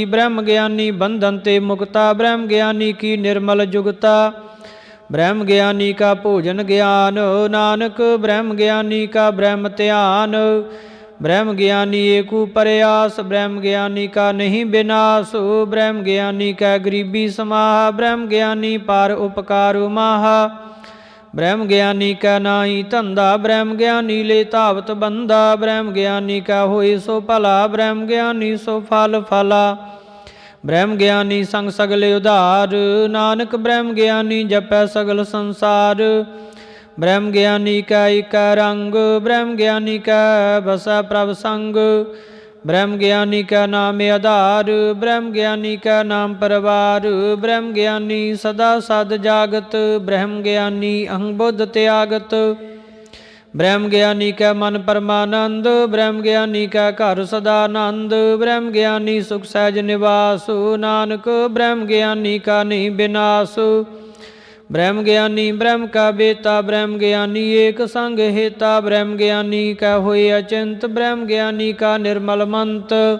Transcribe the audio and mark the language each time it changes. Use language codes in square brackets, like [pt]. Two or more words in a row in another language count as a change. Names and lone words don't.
[hi] ब्रह्म ज्ञानी बंधन ते मुक्ता, ब्रह्म ज्ञानी की निर्मल जुगता। ब्रह्म ज्ञानी का भोजन ज्ञान, नानक ब्रह्म ज्ञानी का ब्रह्म ध्यान। ब्रह्म ज्ञानी एक प्रयास, ब्रह्म ज्ञानी का नहीं विनाश। ब्रह्म ज्ञानी का गरीबी समाह, ब्रह्म ज्ञानी पार उपकार माहा। ब्रह्म ज्ञानी का नाही धंधा, ब्रह्म ज्ञानी ले धावत बंदा। ब्रह्म ज्ञानी का होए सो भला, ब्रह्म ज्ञानी सो फल फला। ब्रह्म ज्ञानी संग सगले उधार, नानक ब्रह्म ज्ञानी जपै सगल संसार। ब्रह्म ज्ञानी का एक रंग, ब्रह्म ज्ञानी का बसा प्रभ संग। ब्रह्म ज्ञानी का नाम आधार, ब्रह्म ज्ञानी का नाम परिवार। ब्रह्म ज्ञानी सदा सद जागत, ब्रह्म ज्ञानी अहं बुद्ध त्यागत। ब्रह्म ज्ञानी का मन परमानंद, ब्रह्म ज्ञानी का घर सदानंद। ब्रह्म ज्ञानी सुख सहज निवास, नानक ब्रह्म ज्ञानी का नहीं विनाश। ब्रह्म ज्ञानी ब्रह्म का बेता, ब्रह्म ज्ञानी एक संग हेता, ब्रह्म ज्ञानी का होए अचिंत, ब्रह्म ज्ञानी का निर्मल मंत।